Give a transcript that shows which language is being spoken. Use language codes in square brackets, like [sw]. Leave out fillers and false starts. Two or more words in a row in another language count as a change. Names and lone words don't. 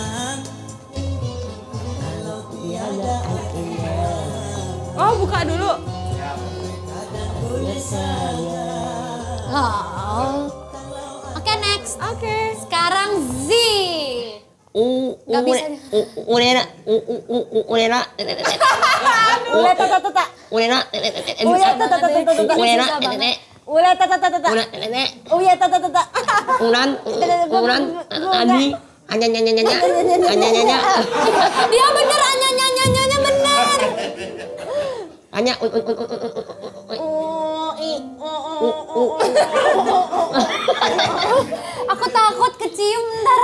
[id] Oh, buka dulu. Oh. Oke, next. Oke. Sekarang Z. Gak bisa. Ulena. Ule tata tata. Ulena. Uya tata tata tata. Ulena. Ule tata tata tata. Uya tata tata. Ulan. Adi. Anya. Dia bener, anya bener. Anya. Aku takut kecium ntar.